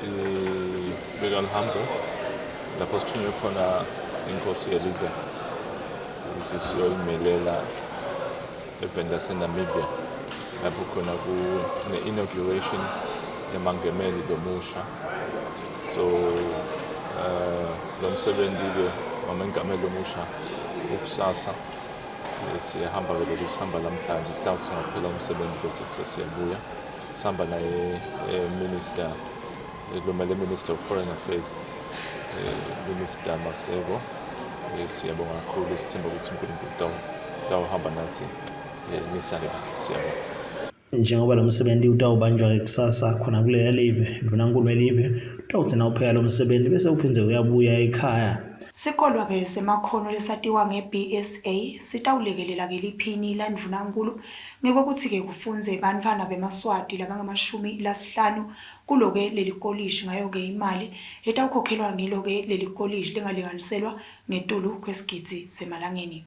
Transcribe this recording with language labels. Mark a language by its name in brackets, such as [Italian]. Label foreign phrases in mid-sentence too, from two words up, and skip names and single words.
[Swati] Sibeka lihambo lapho sithunywe khona inkosi yelive ukuthi siyoyimelela eveni laseNamibia lapho khona kune-inauguration yamangameli lomusha. So lo msebenzi-ke wamengameli lomusha ukusasa siyahamba ke lokhu sihamba namhlanje mhlawumbe singaphela umsebenzi bese siyabuya sihamba naye minister lomele [English] Minister of Foreign Affairs [Swati] Minister Maseko. Siyabonga kakhulu sithemba ukuthi uNkulunkulu utawuhamba nathi nisale kahle siyabonga. Njengoba lo msebenzi utawubanjwa kusasa khona kuleya live mvunankulu welive utawugcina upheka lo msebenzi bese uphinze uyabuya ekhaya. Sikolwa ke semakhono lesatiwa ngeBSA sitawulekelela ke liphini la Mvunankulu ngekuthi ke kufunze bantwana bemaswati labangamashumi kuloke leli college ngayo ke imali letawukhokhelwa ngilo ke leli college lingalinganiselwa ngetulu kwesigidi semalangeni.